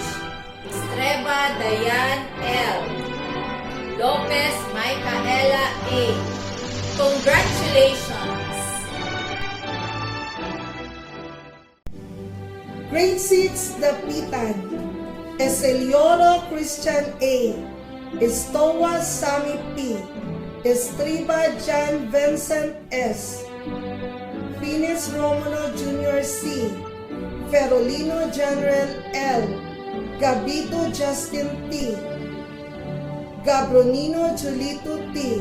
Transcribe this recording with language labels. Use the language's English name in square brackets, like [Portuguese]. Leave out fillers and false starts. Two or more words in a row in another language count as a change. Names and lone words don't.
[English] Estreba Dayan L. Lopez Micaela A. Congratulations! Grade 6 Dapitan, Eselioro Christian A. Estowa Sami P. Estriba John Vincent S. Finis Romulo Jr. C. Ferolino General L. Gabito Justin T. Gabronino Julito T.